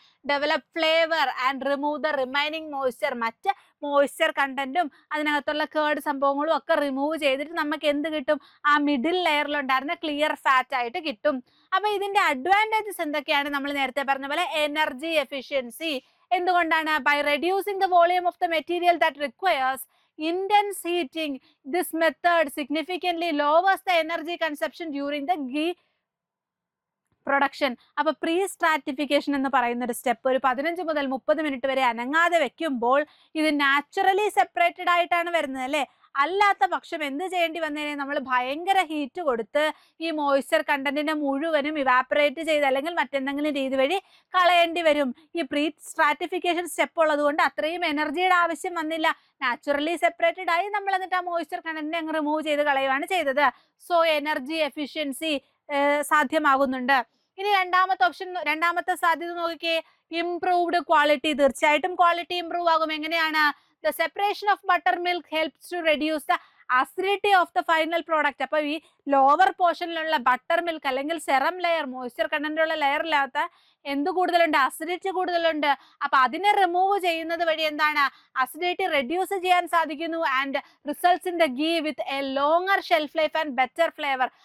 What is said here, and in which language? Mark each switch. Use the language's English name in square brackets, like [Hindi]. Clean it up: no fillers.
[English] Develop flavour and remove the remaining moisture. [Malayalam] മറ്റ് moisture കണ്ടന്റും അതിനകത്തുള്ള curd സംഭവങ്ങളും ഒക്കെ റിമൂവ് ചെയ്തിട്ട് നമുക്ക് എന്ത് കിട്ടും? ആ മിഡിൽ ലെയറിലുണ്ടായിരുന്ന ക്ലിയർ ഫാറ്റ് ആയിട്ട് കിട്ടും. അപ്പൊ ഇതിന്റെ അഡ്വാൻറ്റേജസ് എന്തൊക്കെയാണ്? നമ്മൾ നേരത്തെ പറഞ്ഞ പോലെ എനർജി എഫിഷ്യൻസി. എന്തുകൊണ്ടാണ്? [English] By reducing the volume of the material that requires intense heating, this method significantly lowers the energy consumption during the ghee production. [Malayalam] അപ്പൊ പ്രീ സ്ട്രാറ്റിഫിക്കേഷൻ എന്ന് പറയുന്ന ഒരു സ്റ്റെപ്പ് ഒരു 15 മുതൽ 30 മിനിറ്റ് വരെ അനങ്ങാതെ വെക്കുമ്പോൾ ഇത് നാച്ചുറലി സെപ്പറേറ്റഡ് ആയിട്ടാണ് വരുന്നത് അല്ലേ. അല്ലാത്ത പക്ഷം എന്ത് ചെയ്യേണ്ടി വന്നേനെ? നമ്മൾ ഭയങ്കര ഹീറ്റ് കൊടുത്ത് ഈ മോയ്സ്ചർ കണ്ടന്റിനെ മുഴുവനും ഇവാപ്പറേറ്റ് ചെയ്ത് അല്ലെങ്കിൽ മറ്റെന്തെങ്കിലും രീതി വഴി കളയേണ്ടി വരും. ഈ പ്രീ സ്ട്രാറ്റിഫിക്കേഷൻ സ്റ്റെപ്പ് ഉള്ളത് കൊണ്ട് അത്രയും എനർജിയുടെ ആവശ്യം വന്നില്ല. നാച്ചുറലി സെപ്പറേറ്റഡ് ആയി നമ്മൾ എന്നിട്ട് ആ മോയ്സ്ചർ കണ്ടന്റിനെ അങ്ങ് റിമൂവ് ചെയ്ത് കളയുകയാണ് ചെയ്തത്. So energy efficiency സാധ്യമാകുന്നുണ്ട്. ഇനി രണ്ടാമത്തെ സാധ്യത നോക്കിക്കേ, ഇംപ്രൂവ്ഡ് ക്വാളിറ്റി. തീർച്ചയായിട്ടും ക്വാളിറ്റി ഇംപ്രൂവ് ആകും. എങ്ങനെയാണ്? [English] The separation of buttermilk helps to reduce the acidity of the final product. [Malayalam] അപ്പോൾ ഈ ലോവർ പോർഷനിലുള്ള ബട്ടർ മിൽക്ക് അല്ലെങ്കിൽ സെറം ലെയർ മോയ്സ്ചർ കണ്ടന്റുള്ള ലെയറിനകത്ത് എന്ത് കൂടുതലുണ്ട്? അസിഡിറ്റി കൂടുതലുണ്ട്. അപ്പൊ അതിനെ റിമൂവ് ചെയ്യുന്നത് വഴി എന്താണ്? [English] acidity reduce [Malayalam] ചെയ്യാൻ സാധിക്കുന്നു [English] And results in the ghee with a longer shelf life and better flavour.